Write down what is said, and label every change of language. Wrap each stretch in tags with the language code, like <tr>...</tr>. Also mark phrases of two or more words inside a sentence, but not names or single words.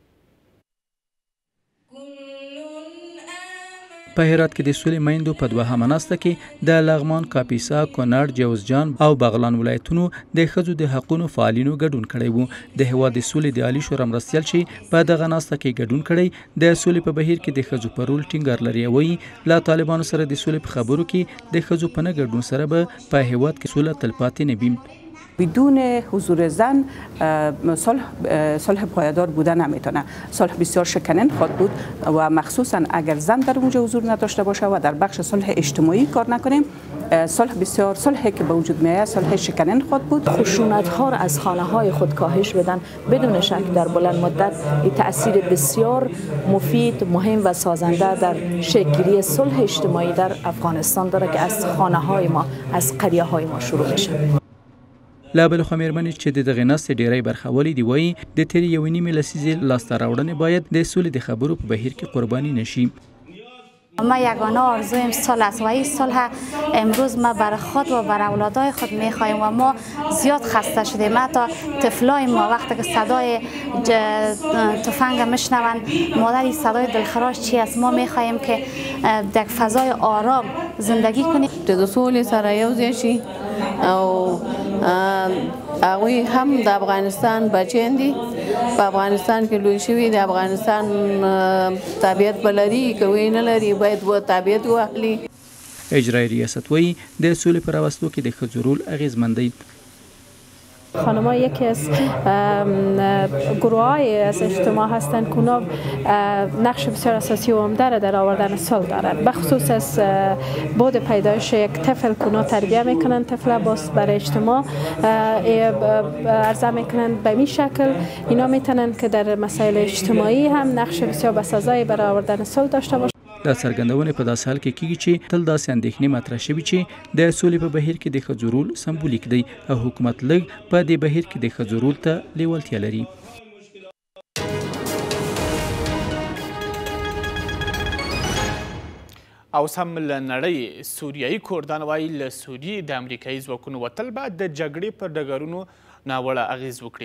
<ps>په هرات کې د سولې میندو په دوهمه ناسته کې د لغمان، کاپیسا، کونړ، جوزجان او بغلان ولایتونو د ښځو د حقونو فعالینو ګډون کړی و. د هیواد د سولې د عالي شورا مرستیال چې په دغه ناسته کې ګډون کړی د سولې په بهیر کې د ښځو په رول ټینګار لري. وایي له طالبانو سره د سولې په خبرو کې د ښځو په نه ګډون سره به په هیواد کې سوله تلپاتې نه وي.</ps> <fa>بدون حضور زن صلح پایدار بودن نمیتونه. صلح بسیار شکنن خواهد بود و مخصوصا اگر زن در اونجا حضور نداشته باشه و در بخش صلح اجتماعی کار نکنیم، صلحی که به وجود میاد صلح شکنن خواهد بود. خشونت ها را از خانه های خود کاهش بدن بدون شک در بلند مدت تاثیر بسیار مفید، مهم و سازنده در شکل‌گیری صلح اجتماعی در افغانستان داره که از خانه های ما، از قریه های ما شروع میشه.</fa> <ps>له بلې خوا مېرمنې چې د دغې ناستې ډېری برخه والي دي وایي د تېرې یوې نیمې لسیزې لاسته راوړنې باید د سولې د خبرو په بهیر کې قرباني نه شي.</ps> <fa>ما یگانه آرزویم صلح است و این صلح امروز ما بر خود و بر اولادای خود میخواهیم و ما زیاد خسته شدیم. حتی طفلای ما وقتی که صدای تفنگ میشنوند مادری صدای دلخراش چی است، ما میخواهیم که در فضای آرام زندگی کنیم.</fa> <ps>د سولې سره یو ځای شي او هغوی هم د افغانستان بچیان دي، په افغانستان کې لوی شوي، د افغانستان طبیعت به لري که وی نه لري باید و طبیعت واخلي. اجرای ریاست وایي د سولې په راوستلو کې د ښځو رول اغیزمن دی.</ps> <fa>خانم‌ها یکی از گروه‌های از اجتماع هستند که اونا نقش بسیار اساسی و عمده را در آوردن صلح دارند، بخصوص از بعد پیدایش یک طفل که اونا تربیه میکنند طفل باز برای اجتماع عرضه میکنند. به این شکل اینا میتونن که در مسائل اجتماعی هم نقش بسیار بسازایی برای آوردن صلح داشته باشند.</fa> <ps>دا څرګندونې په داسې حال کې کیږي چې تل داسې اندېښنې مطرح شوي چې د سولې په بهیر کې د ښځو رول سمبولیک دی او حکومت لږ په دې بهیر کې د ښځو رول ته لیوالتیا لري. اوس هم له نړۍ سوریایي کوردان وایي له سوریې د امریکایي ځواکونو وتل به د جګړې پر ډګرونو ناوړه اغیز وکړي.</ps>